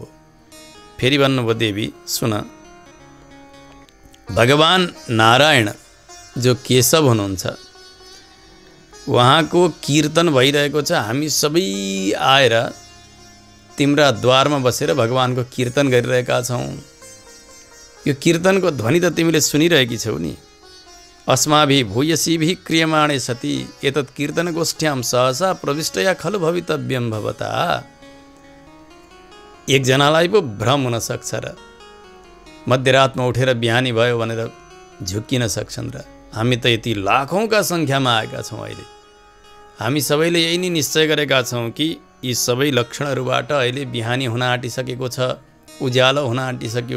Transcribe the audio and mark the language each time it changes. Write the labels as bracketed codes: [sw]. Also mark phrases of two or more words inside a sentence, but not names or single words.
[ne] फेरि भन्नुभयो, देवी सुन, भगवान नारायण जो केशव हुनुहुन्छ उहाँको कीर्तन भइरहेको छ, हामी सबै आएर तिम्रा द्वारमा बसेर भगवानको कीर्तन गरिरहेका छौँ। यो कीर्तनको ध्वनि त तिमीले सुनिरहेकी छौ नि। [sa] अस्माभिः भूयसीभिः क्रियमाणे सती एतत् कीर्तनगोष्ठ्यां सहसा प्रविष्टया खलु भवितव्यं भवता। [ne] एकजनालाई पो भ्रम हुन सक्छ र मध्यरातमा उठेर बिहानी भयो भनेर झुक्किन सक्छन् र? हामी त यति लाखौँका सङ्ख्यामा आएका छौँ। अहिले हामी सबैले यही नै निश्चय गरेका छौँ कि यी सबै लक्षणहरूबाट अहिले बिहानी हुन आँटिसकेको छ, उज्यालो हुन आँटिसक्यो।